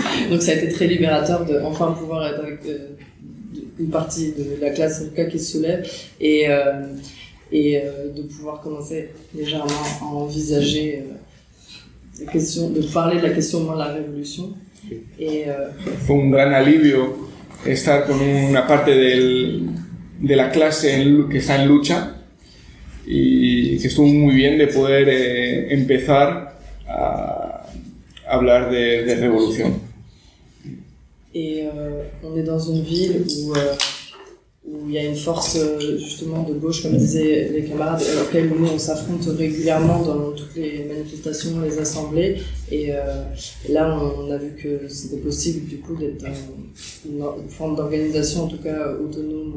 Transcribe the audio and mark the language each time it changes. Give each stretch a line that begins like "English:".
French: Donc ça a été très libérateur de enfin pouvoir être avec une partie de la classe en tout cas qui se soulève et de pouvoir commencer légèrement à envisager la question, de parler de la question de la révolution. Et
Spanish: fue un gran alivio estar con una parte de la clase que está en lucha y que estuvo muy bien de poder empezar a hablar de revolución.
French: On est dans une ville où il y a une force justement de gauche, comme disaient les camarades, avec laquelle nous on s'affronte régulièrement dans toutes les manifestations, les assemblées. Et là, on a vu que c'était possible du coup d'être une forme d'organisation en tout cas autonome.